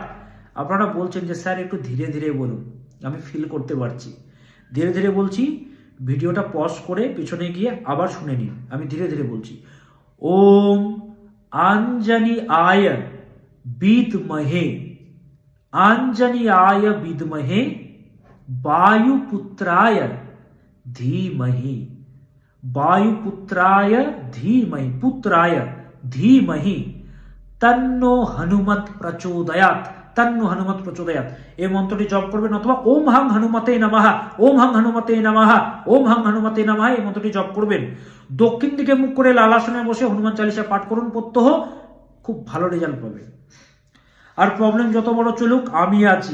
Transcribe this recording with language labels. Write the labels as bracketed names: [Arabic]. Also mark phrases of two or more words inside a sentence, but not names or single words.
[Bangla] আপনারা বলছেন যে স্যার একটু ধীরে ধীরে বলুন, আমি ফিল করতে পারছি। ধীরে ধীরে বলছি, ভিডিওটা পজ করে পিছনে গিয়ে আবার শুনে নিন। আমি ধীরে ধীরে বলছি। [Sanskrit] ওম আঞ্জনীয়ায় বিদ্মহে, আঞ্জনীয়ায় বিদ্মহে वायुपुत्राय धीमहि, वायुपुत्राय धीमहि, पुत्राय धीमहि तन्नो हनुमत प्रचोदयात्, तन्नो हनुमत प्रचोदयात्। [Bangla] এই মন্ত্রটি জপ করবেন, অথবা [Sanskrit] ওম হাং হনুমতে নমঃ, ওম হাং হনুমতে নমঃ, ওম হাং হনুমতে নমঃ [Bangla] এই মন্ত্রটি জপ করবেন। দক্ষিণ দিকে মুখ করে লাল আসনে বসে হনুমান চালিসা পাঠ করুন প্রত্যহ, খুব ভালো রেজাল্ট পাবেন। আর প্রবলেম যত বড় চলুক আমি আছি।